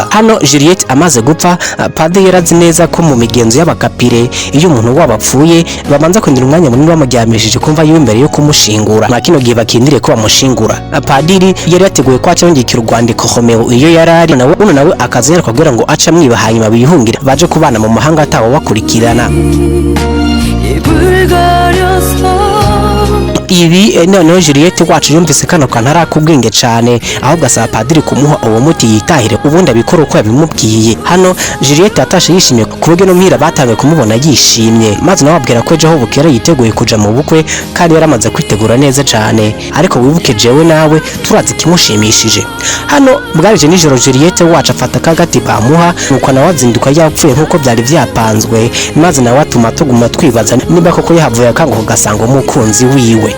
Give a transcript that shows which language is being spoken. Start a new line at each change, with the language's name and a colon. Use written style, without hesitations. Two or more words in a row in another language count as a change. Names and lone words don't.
Rundi: Hano Juliette amaze gupfa, padiri yarazi neza ko mu migenzo y'abakapire iyo umuntu wabapfuye babanza kwindira umwanya munini bamuryamishije kumva yiwe imbere yo kumushingura, na kino gihe bakindire ko bamushingura. Padiri yari yateguye ko acongekira urwandiko Romeo iyo yarari nawe akazera kugira ngo aca mwiba hanyuma bihungire baje kubana mu mahanga atawo bakurikirana. Ibi noneho Juliette wacu yumvise kano kantara kubwenge cyane, ahubwo asaba padiri kumuha uwo muti yitahire ubundi abikora uko yabimubwiye. Hano Juliette atashe yishimye ku buryo no muhira batangiye kumubona yishimye, maze nawe abwira ko ejo bukera yiteguye kuja mu bukwe kandi yaramaze kwitegura neza cyane. Ariko wibuke jewe nawe turazi kimushimishije. Hano bwarije nijoro Juliette wacu afata kagati bamuha, nuko nawe azinduka yapfuye nkuko byari byapanzwe, maze nawe atuma tuguma twibaza niba koko yahavuye akango gasanga umukunzi wiwe.